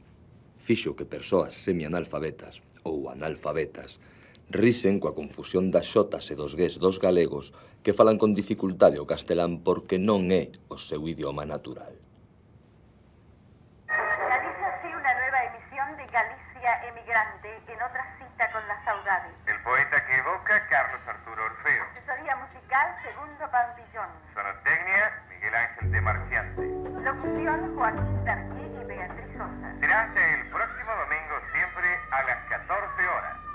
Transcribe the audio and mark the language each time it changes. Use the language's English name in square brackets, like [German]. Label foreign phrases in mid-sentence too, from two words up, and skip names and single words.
[Galician] Fixo que persoas semianalfabetas ou analfabetas risen coa confusión das xotas e dos gués dos galegos que falan con dificultade o castelán porque non é o seu idioma natural. [Spanish] Galicia sí, una nueva emisión de Galicia Emigrante, en otra cita con la saudade. El poeta que evoca, Carlos Arturo Orfeo. Asesoría musical, Segundo Pampillón. Sonotecnia, Miguel Ángel de Marciante. Locución, Joaquín Darqué y Beatriz Sosa. Será hasta el próximo domingo, siempre a las 14 horas.